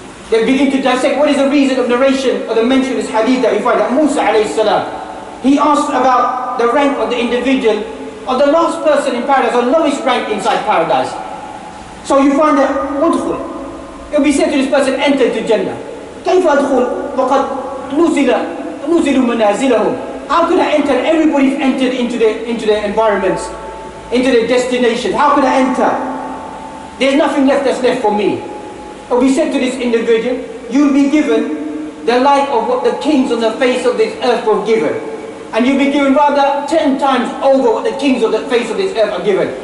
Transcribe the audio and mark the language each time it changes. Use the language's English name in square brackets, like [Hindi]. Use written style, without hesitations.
[English] They begin to dissect what is the reason of narration or the mention of this hadith that we find that Musa alayhi salam, he asked about the rank of the individual or the last person in paradise, or lowest rank inside paradise. So you find that udkhul, it will be said to this person, enter to Jannah. [Arabic] كيف أدخل وقد نزلوا منازلهم? [English] How could I enter? Everybody's entered into their environments, into their destinations. How could I enter? There's nothing left that's left for me. It will be said to this individual, you'll be given the like of what the kings on the face of this earth were given. And you'll be given rather 10 times over what the kings of the face of this earth are given.